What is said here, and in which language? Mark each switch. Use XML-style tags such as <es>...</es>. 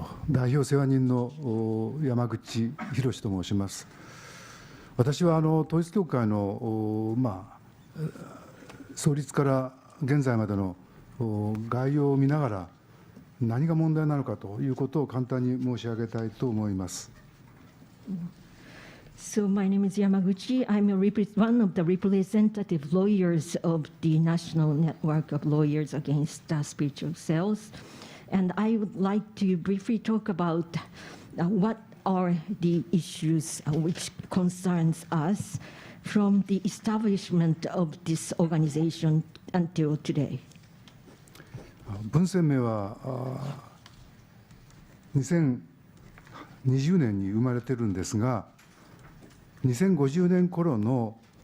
<ja>代表世話人の山口博と申します。私は統一教会の、創立から現在までの概要を見ながら、何が問題なのかということを簡単に申し上げたいと思います。</ja> <en>So my name is Yamaguchi. I'm one of the representative lawyers of the National Network of Lawyers Against Spiritual Sales. And I would like to briefly talk about what are the issues which concerns us from the establishment of this organization until today.</en> <ja>文鮮明は2020年に生まれてるんですが、2050年頃の</ja>